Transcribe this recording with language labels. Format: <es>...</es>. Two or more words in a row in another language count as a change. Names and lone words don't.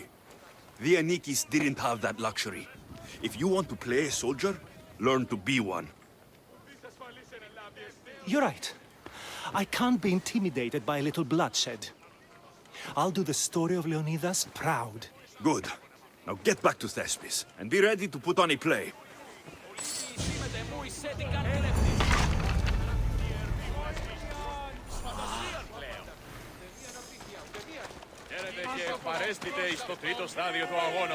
<en>The Enikis didn't have that luxury. If you want to play a soldier, learn to be one. You're right. I can't be intimidated by a little bloodshed. I'll do the story of Leonidas proud. Good. Now get back to Thespis, and be ready to put on a play.</en> <el>Χαίρετε και παρέστητε στο τρίτο στάδιο του αγώνος.</el>